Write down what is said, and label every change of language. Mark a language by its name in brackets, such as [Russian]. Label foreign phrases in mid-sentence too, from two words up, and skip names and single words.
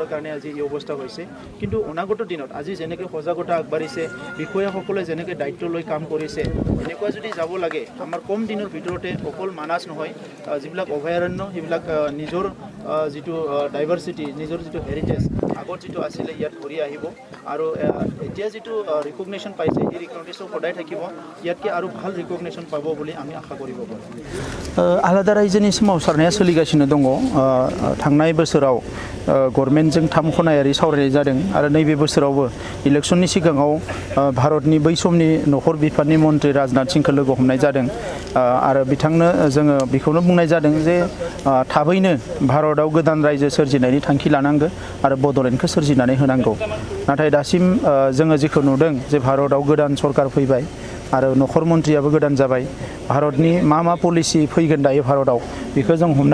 [Assamese] কাৰণে আজি এই অৱস্থা হৈছে কিন্তু অনাগত দিনত আজি যেনেকৈ সজাগতা আগবাঢ়িছে বিষয়াসকলে যেনেকৈ দায়িত্ব লৈ কাম কৰিছে এনেকুৱা যদি যাব লাগে আমাৰ কম দিনৰ ভিতৰতে অকল মানাছ নহয় যিবিলাক অভয়াৰণ্য সেইবিলাক নিজৰ যিটো ডাইভাৰ্চিটি নিজৰ যিটো হেৰিটেজ আগত যিটো আছিলে ইয়াত ঘূৰি আহিব আৰু এতিয়া যিটো ৰিকগনিশ্যন পাইছে এই ৰিকগনিশ্যন সদায় থাকিব ইয়াতকৈ আৰু ভাল ৰিকগনিশ্যন পাব বুলি আমি আশা কৰিব পাৰোঁ [Bodo] आलादा रायजोनि सोमावसारनाया सोलिगासिनो दङ थांनाय बोसोराव गभर्नमेन्टजों 3 खनायारि सावरायनाय जादों आरो नैबे बोसोरावबो इलेक्शननि सिगाङाव भारतनि बै समनि नखर बिफाननि मन्त्रि राजनाथ सिंहखौ लोगो हमनाय जादों आरो बिथांनो जोङो बेखौनो बुंनाय जादों जे थाबैनो भारतआव गोदान रायजो सोरजिनायनि थांखि लानांगौ आरो बड'लेण्डखौ सोरजिनानै होनांगौ नाथाय दासिम जोङो जेखौ नुदों जे भारतआव गोदान सरकार फैबाय आरो नखर मन्थ्रियाबो गोदान जाबाय भारतनि मा पलिसि फैगोन दायो भारतआव बेखौ जों हमनो